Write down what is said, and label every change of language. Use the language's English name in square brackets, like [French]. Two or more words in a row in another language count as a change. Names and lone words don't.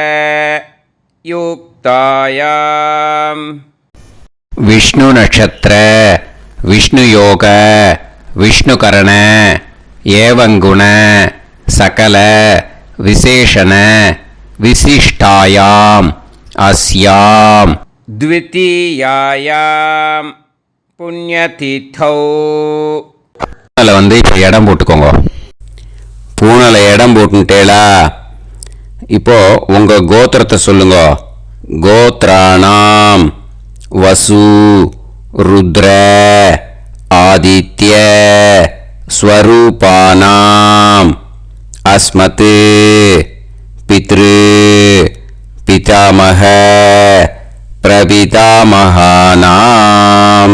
[Sanskrit] युक्तायां विष्णु नक्षत्र विष्णु योग विष्णुकरण एवं गुण सकल विशेषण विशिष्टायाम अस्याम द्वितीयायाम पुण्यतिथौ. [Tamil] பூனலை வந்து இப்போ இடம் போட்டுக்கோங்க. பூனலை இடம் போட்டுட்டேளா? இப்போ உங்க கோத்திரத்தை சொல்லுங்க. [Sanskrit] गोत्राणां वसु रुद्र आदित्य स्वरूपाणां अस्मत् पितृ पितामह प्रपितामहानाम्.